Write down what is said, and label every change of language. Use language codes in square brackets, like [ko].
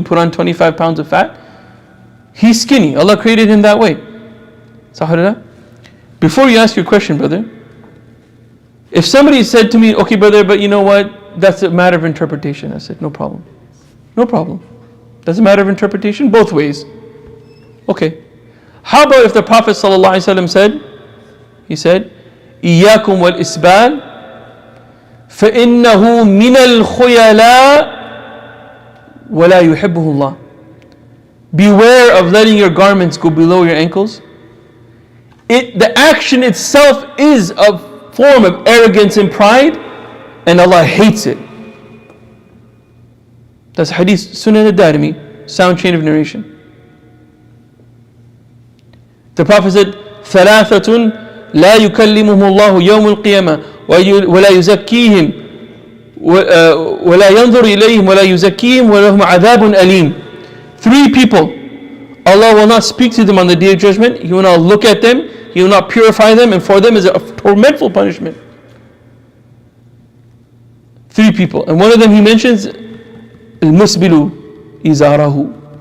[en] Put on 25 pounds of fat? He's skinny. Allah created him that way. Sahara. Before you ask your question, brother, if somebody said to me, okay brother, but you know what? That's a matter of interpretation. I said, no problem. No problem. That's a matter of interpretation both ways. Okay. How about if the Prophet ﷺ said, he said, [ar] إِيَّاكُمْ وَالْإِسْبَالِ فَإِنَّهُ مِنَ الْخُيَلَاءِ وَلَا يُحِبُّهُ اللَّهِ. [en] Beware of letting your garments go below your ankles. The action itself is a form of arrogance and pride, and Allah hates it. That's hadith Sunan al-Darimi, sound chain of narration. The Prophet said, [ar] ثَلَاثَةٌ لَا يُكَلِّمُهُمُ اللَّهُ يَوْمُ الْقِيَامَةِ وَلَا يُزَكِّيهِمْ وَلَا يَنْظُرُ إِلَيْهِمْ وَلَا يُزَكِّيهِمْ وَلَهُمْ عَذَابٌ أَلِيمٌ. [en] 3 people, Allah will not speak to them on the Day of Judgment. He will not look at them. He will not purify them. And for them is a tormentful punishment. 3 people. And one of them he mentions, [ar] الْمُسْبِلُ إِزَارَهُ.